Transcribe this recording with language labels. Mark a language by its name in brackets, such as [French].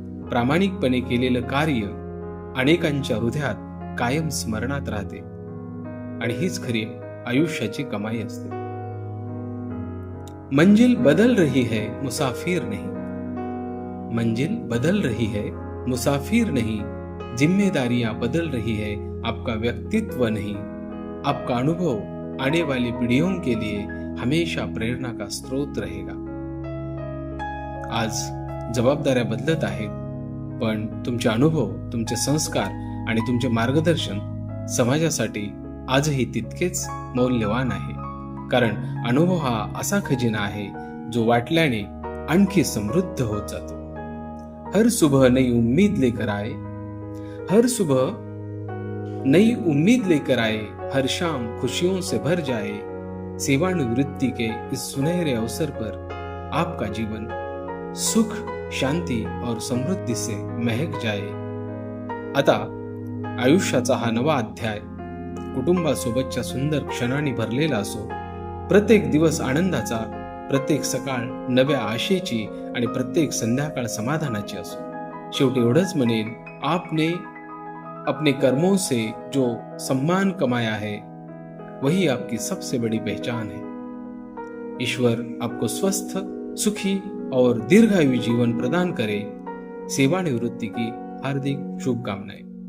[Marathi] प्रामाणिकपणे केलेलं कार्य अनेकांच्या हृदयात कायम स्मरणात राहते आणि हीच खरी आयुष्याची कमाई असते। [Hindi] मंजिल बदल रही है मुसाफिर नहीं, मंजिल बदल रही है मुसाफिर नहीं, जिम्मेदारियां बदल रही है आपका व्यक्तित्व नहीं। आपका अनुभव आने वाली पीढ़ियों के लिए हमेशा प्रेरणा का स्रोत रहेगा। [Marathi] आज जबाबदाऱ्या बदलत आहेत, पण तुमचे अनुभव, तुमचे संस्कार आणि तुमचे मार्गदर्शन समाजासाठी आजही तितकेच मौल्यवान आहे। कारण अनुभव हा असा खजिना आहे जो वाटल्याने आणखी समृद्ध होत जातो। [Hindi] हर सुबह नई उम्मीद लेकर आए, हर सुबह नई उम्मीद लेकर आए, हर शाम खुशियों से भर जाए। सेवानिवृत्ति के इस सुनहरे अवसर पर आपका जीवन सुख, शांती और समृद्धि से महक जाए। [Marathi] आता आयुष्याचा हा नवा अध्याय कुटुंबासोबतच्या सुंदर क्षणांनी भरलेला असो। प्रत्येक दिवस आनंदाचा, प्रत्येक सकाळ नव्या आशेची आणि प्रत्येक संध्याकाळ समाधानाची असो। शेवटी एवढंच म्हणेन, [Hindi] आपने अपने कर्मों से जो सम्मान कमाया है वही आपकी सबसे बड़ी पहचान है। ईश्वर आपको स्वस्थ, सुखी और दीर्घायु जीवन प्रदान करे। सेवानिवृत्ती की हार्दिक शुभकामनाएं।